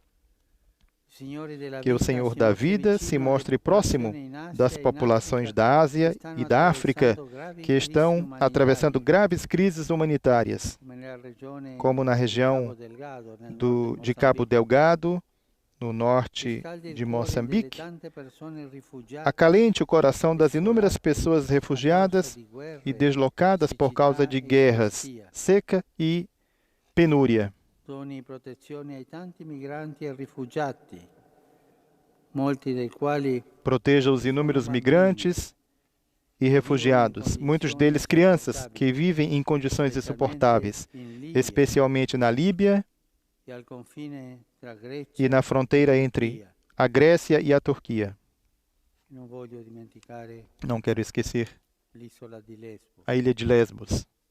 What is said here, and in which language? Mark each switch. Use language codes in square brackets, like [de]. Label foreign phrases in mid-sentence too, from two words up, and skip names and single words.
[pt] Que o Senhor da vida se mostre próximo das populações da Ásia e da África que estão atravessando graves crises humanitárias, como na região de Cabo Delgado, no norte de Moçambique. Acalente o coração das inúmeras pessoas refugiadas e deslocadas por causa de guerras, seca e penúria. [it] Doni protezione ai tanti migranti e rifugiati, molti dei quali [pt] proteja os inúmeros migrantes e refugiados, muitos deles crianças, que vivem em condições insuportáveis, especialmente na Líbia e na fronteira entre a Grécia e a Turquia. Não quero esquecer a ilha de Lesbos.